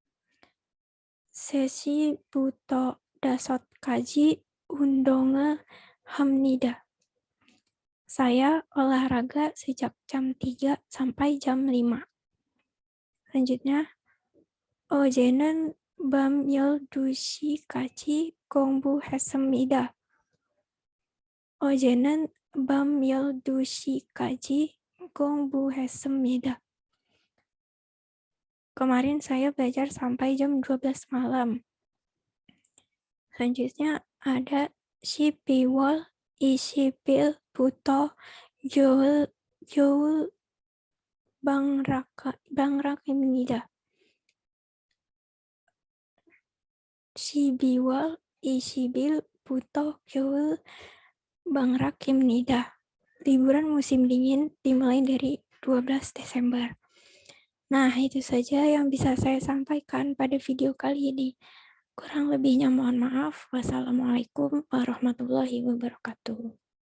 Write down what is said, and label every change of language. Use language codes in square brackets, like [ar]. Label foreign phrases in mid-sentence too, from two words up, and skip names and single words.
[ko] 세시부터 다섯시까지 운동을 했습니다. [id] Saya olahraga sejak jam 3 sampai jam 5. [ko] Selanjutnya, 어제는 밤 열두시까지 공부 했습니다. 어제는 밤 12시까지 공부했습니다. [id] Kemarin saya belajar sampai jam 12 malam. Selanjutnya ada [ko] 12월 20일부터 겨울 방학입니다. 12월 20일부터 겨울 방학입니다. [id] Liburan musim dingin dimulai dari 12 Desember. Nah, itu saja yang bisa saya sampaikan pada video kali ini. Kurang lebihnya mohon maaf. Wassalamualaikum warahmatullahi wabarakatuh.